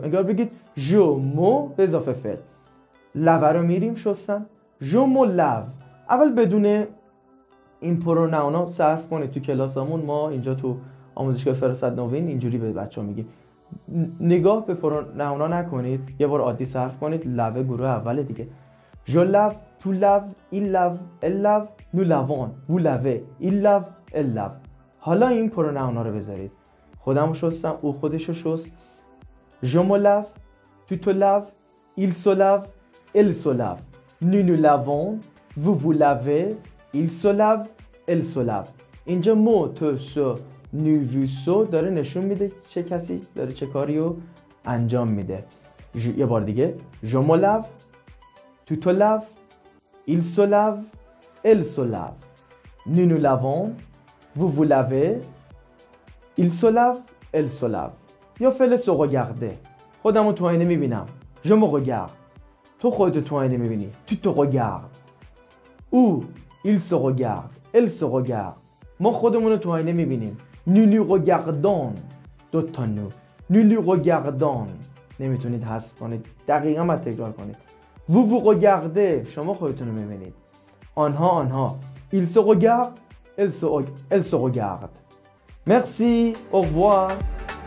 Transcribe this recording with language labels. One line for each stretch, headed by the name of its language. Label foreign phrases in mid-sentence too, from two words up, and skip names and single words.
Persian: انگار بگید جو، مو به اضافه فعل. لوه رو میریم شستن،
French: je me lave.
Persian: اول بدون این پروناونا صرف کنید. تو کلاسمون ما اینجا تو آموزشگاه فراست نوین اینجوری به بچه‌ها میگیم. نگاه به پروناونا نکنید، یه بار عادی صرف کنید. لوه گروه اول دیگه.
French: je lave، tu laves، il lave، elle lave، nous lavons، vous lavez، il lave، elle lave.
Persian: حالا این پروناونا رو بذارید. خودمو شستم، او خودشو شست.
French: je me lave، tu te laves، il se lave، elle se lave، nous nous lavons، vous vous lavez، il se lave، elle se lave.
Persian: اینجا
French: me, te, se, nous, vous, se
Persian: داره نشون میده چه کسی داره چه کاری رو انجام میده. یه بار دیگه
French: je me lave، tu te laves، il se lave، elle se lave، nous nous lavons، vous vous lavez، il se lave، elle se lave.
Persian: یا فعل
French: se regarder،
Persian: خودمو تو آینه میبینم.
French: je me regarde،
Persian: تو خودتو تو آینه میبینی.
French: tu te regardes. او، il se regarde، elle se regarde.
Persian: ما خودمون رو تو آینه میبینیم.
French: nous nous regardons،
Persian: دو تا نو.
French: nous nous regardons،
Persian: نمیتونید حذف کنید. دقیقاً باید تکرار کنید.
French: vous regardez،
Persian: شما خودتون رو میبینید. آنها
French: ils se regardent، elle se regarde. Merci, au revoir.